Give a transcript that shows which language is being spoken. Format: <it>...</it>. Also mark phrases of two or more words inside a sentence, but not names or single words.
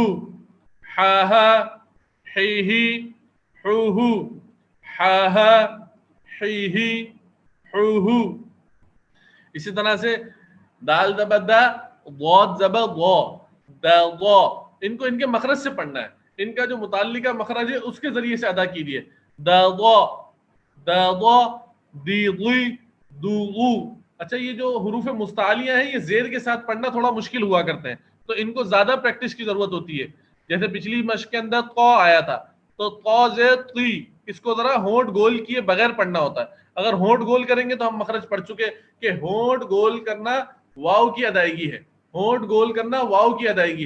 <ur>ہا ہا، ہی ہو ہو. ہا ہا، ہی ہو ہو. اسی طرح سے دال زبر دا، ضاد زبر ضا، دا ضا. ان کو ان کے مخرج سے پڑھنا ہے، ان کا جو متعلقہ مخرج ہے اس کے ذریعے سے ادا کیجیے. دا ضا، دا ضا، دی ضی، دو غو. اچھا، یہ جو حروف مستعلیہ ہیں یہ زیر کے ساتھ پڑھنا تھوڑا مشکل ہوا کرتے ہیں، تو ان کو زیادہ پریکٹس کی ضرورت ہوتی ہے. جیسے پچھلی مشق کے اندر قو آیا تھا، تو قو زیر تی، اس کو ذرا ہونٹ گول کیے بغیر پڑھنا ہوتا ہے. اگر ہونٹ گول کریں گے تو ہم مخرج پڑھ چکے کہ ہونٹ گول کرنا واو کی ادائیگی ہے، ہونٹ گول کرنا واو کی ادائیگی ہے.</ur>